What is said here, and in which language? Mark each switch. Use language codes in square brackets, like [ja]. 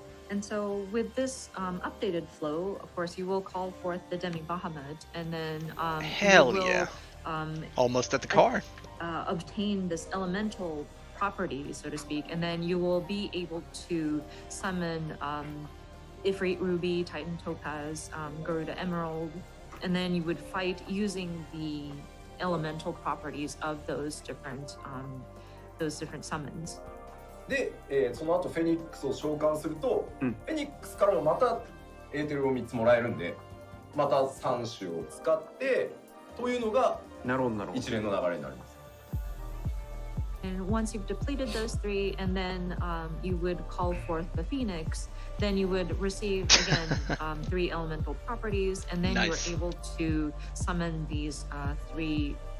[en] And so with this updated flow, of course, you will call forth the Demi Bahamut, and then hell you will, yeah, almost at the car. Obtain this elemental property, so to speak, and then you will be able to summon Ifrit Ruby, Titan Topaz, Garuda Emerald, and then you would fight using the elemental properties of those different summons. [ja] で、その後フェニックスを召喚すると、フェニックスからもまたエーテルを3つもらえるんで、また3種を使ってというのが一連の流れになります。 [en] And once you've depleted those 3, and then you would call forth the Phoenix, then you would receive again 3 elemental properties, and then you are able to summon these 3.